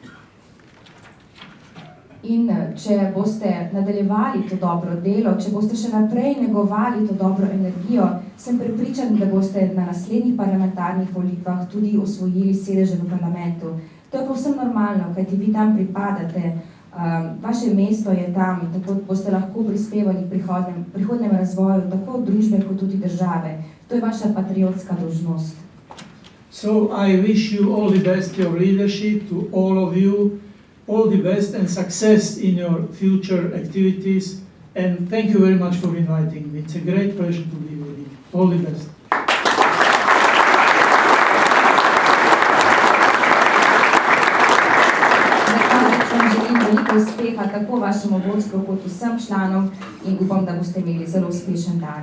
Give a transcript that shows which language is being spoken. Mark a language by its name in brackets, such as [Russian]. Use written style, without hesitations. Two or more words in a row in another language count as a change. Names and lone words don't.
[Slovenian] In če boste nadaljevali to dobro delo, če boste še naprej negovali to dobro energijo, sem prepričan, da boste na naslednjih parlamentarnih volitvah tudi osvojili sedeže v parlamentu. To je povsem normalno, kajti vi tam pripadate. Vaše mesto je tam, tako boste lahko prispevali k prihodnem razvoju tako družbe kot tudi države. To je vaša patriotska dolžnost. [English] So I wish you all the best, your leadership, to all of you, all the best and success in your future activities. And thank you very much for inviting me. It's a great pleasure to be with you. All the best. [Slovenian] Veliko uspeha tako vašemu vodstvu kot vsem članom in upam, da boste imeli zelo uspešen dan.